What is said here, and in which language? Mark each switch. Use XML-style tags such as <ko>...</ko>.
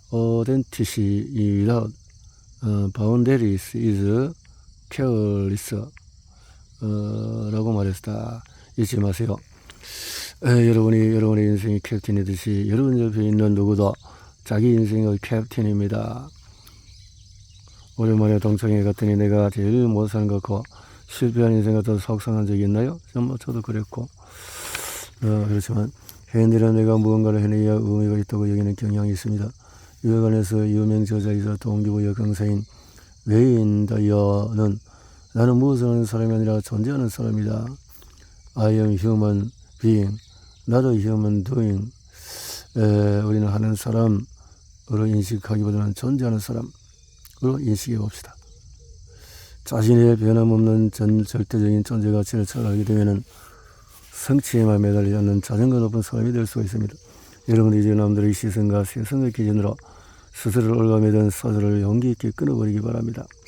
<en>authenticity without boundaries is careless.</en> <ko>라고 말했다. 잊지 마세요. 여러분의 인생이 캡틴이듯이 여러분 옆에 있는 누구도 자기 인생의 캡틴입니다. 오랜만에 동창회 갔더니 내가 제일 못 사는 것 같고 실패한 인생 같아서 속상한 적이 있나요? 정말 저도 그랬고 그렇지만 현대는 내가 무언가를 해내야 의미가 있다고 여기는 경향이 있습니다. 이에 관해서 유명 저자이자 동기부여 강사인 웨인 다이어는 나는 무엇을 하는 사람이 아니라 존재하는 사람이다.</ko> <en>I am human being,</en> <ko>나도</ko> <en>human doing.</en> <ko>우리는 하는 사람으로 인식하기보다는 존재하는 사람으로 인식해 봅시다. 자신의 변함없는 절대적인 존재 가치를 잘 알게 되면 성취에만 매달리지 않는 자존감 높은 사람이 될 수가 있습니다. 여러분이 이제 남들의 시선과 세상의 기준으로 스스로를 올가매던 사슬을 용기 있게 끊어버리기 바랍니다.</ko>